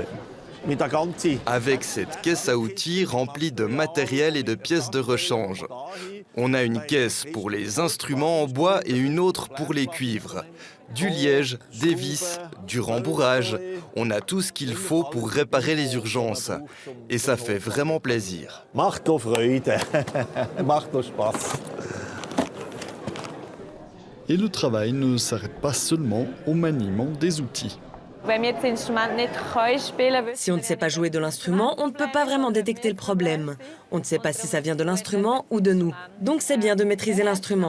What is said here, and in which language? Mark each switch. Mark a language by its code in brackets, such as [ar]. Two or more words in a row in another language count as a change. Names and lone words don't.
[fr] Avec cette caisse à outils remplie de matériel et de pièces de rechange. On a une caisse pour les instruments en bois et une autre pour les cuivres. Du liège, des vis, du rembourrage. On a tout ce qu'il faut pour réparer les urgences. Et ça fait vraiment plaisir. [de] Macht doch Freude. Macht doch Spaß. [fr] Et le travail ne s'arrête pas seulement au maniement des outils. Si on ne sait pas jouer de l'instrument, on ne peut pas vraiment détecter le problème. On ne sait pas si ça vient de l'instrument ou de nous. Donc c'est bien de maîtriser l'instrument.